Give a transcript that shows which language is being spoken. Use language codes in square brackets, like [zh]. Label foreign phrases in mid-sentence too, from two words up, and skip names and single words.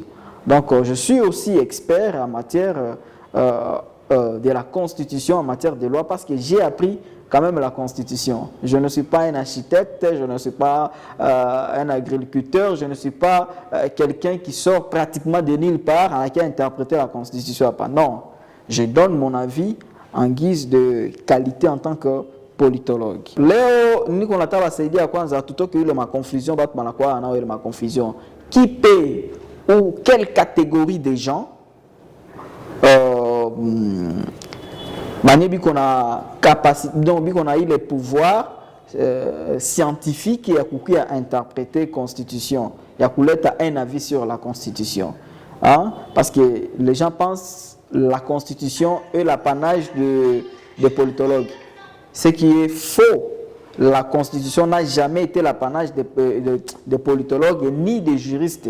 [fr] Donc, je suis aussi expert en matière de la Constitution, en matière de loi, parce que j'ai appris quand même la Constitution. Je ne suis pas un architecte, je ne suis pas un agriculteur, je ne suis pas quelqu'un qui sort pratiquement de nulle part et qui a interprété la Constitution. Non, je donne mon avis en guise de qualité en tant que politologue. [sw] Leo, niko nataka saidia kwanza tutoke ile ma confusion, batu banakuwa na ile ma confusion. [fr] Qui paie ou quelle catégorie de gens [sw] biko na [fr] capacité, donc [sw] biko na [fr] le pouvoir scientifique [sw] ya kukia interpréter constitution, ya kuleta [fr] un avis sur la constitution. Hein? Parce que les gens pensent la constitution est l'apanage de politologues. Ce qui est faux. La constitution n'a jamais été l'apanage de politologues ni de juristes.